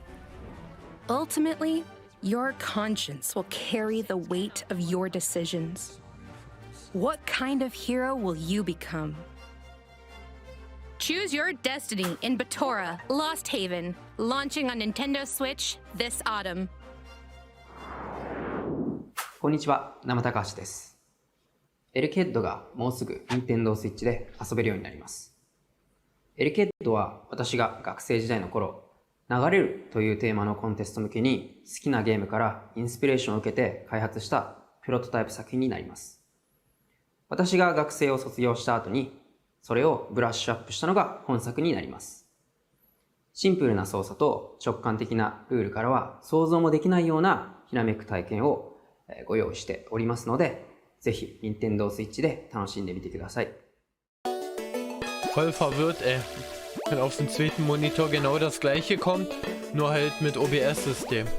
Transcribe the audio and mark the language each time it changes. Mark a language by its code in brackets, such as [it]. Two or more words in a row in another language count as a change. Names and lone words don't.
[en] Ultimately, your conscience will carry the weight of your decisions. What kind of hero will you become? Choose your destiny in Batora, Lost Haven, launching on Nintendo Switch this autumn. [ja] こんにちは、生高橋です。エルケッドがもうすぐ Nintendo Switch で遊べるようになります。エルケッドは私が学生時代の頃、流れるというテーマのコンテスト向けに好きなゲームからインスピレーションを受けて開発したプロトタイプ作品になります。私が学生を卒業した後に、それをブラッシュアップしたのが本作になります。シンプルな操作と直感的なルールからは想像もできないようなひらめく体験をご用意しておりますので、ぜひ Nintendo Switch で楽しんでみてください。 [de] Voll verwirrt, ey. Wenn auf dem zweiten Monitor genau das gleiche kommt, nur halt mit OBS-System.